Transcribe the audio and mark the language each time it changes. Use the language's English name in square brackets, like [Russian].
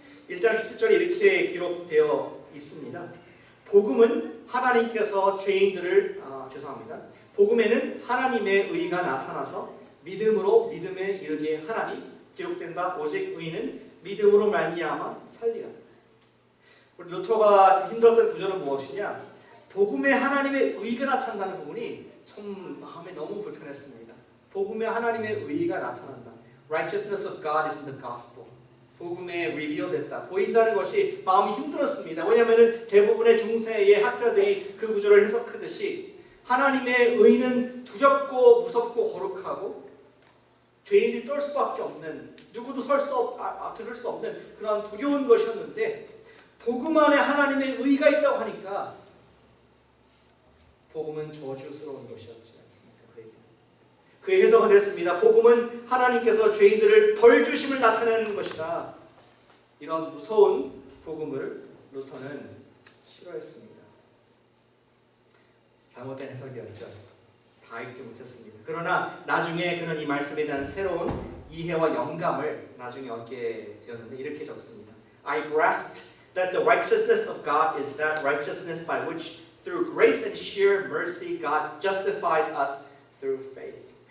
[Korean] 1장 17절에 이렇게 기록되어 있습니다. 복음은 하나님께서 죄인들을 복음에는 하나님의 의가 나타나서 믿음으로 믿음에 이르게 하나니 기록된다. 오직 의는 믿음으로 말미암아 살리라. 우리 루터가 힘들었던 구절은 무엇이냐? 복음에 하나님의 의가 나타난다는 부분이 참 마음에 너무 불편했습니다. 복음에 하나님의 의가 나타난다. [English] Righteousness of God is in the gospel. [Korean] 복음에 리비어됐다. 보인다는 것이 마음이 힘들었습니다. 왜냐하면 대부분의 중세의 학자들이 그 구절을 해석하듯이 하나님의 의는 두렵고 무섭고 거룩하고 죄인이 떨 수밖에 없는, 누구도 앞에 설 수 없는 그런 두려운 것이었는데 복음 안에 하나님의 의가 있다고 하니까 복음은 저주스러운 것이었지 않습니까? 그의 해석은 됐습니다. 복음은 하나님께서 죄인들을 벌 주심을 나타내는 것이다. 이런 무서운 복음을 루터는 싫어했습니다. 잘못된 해석이었죠. 다 읽지 못했습니다. 그러나 나중에 그는 이 말씀에 대한 새로운 이해와 영감을 나중에 얻게 되었는데 이렇게 적습니다. [English] I grasped that the righteousness of God is that righteousness by which through grace and sheer mercy God justifies us through faith.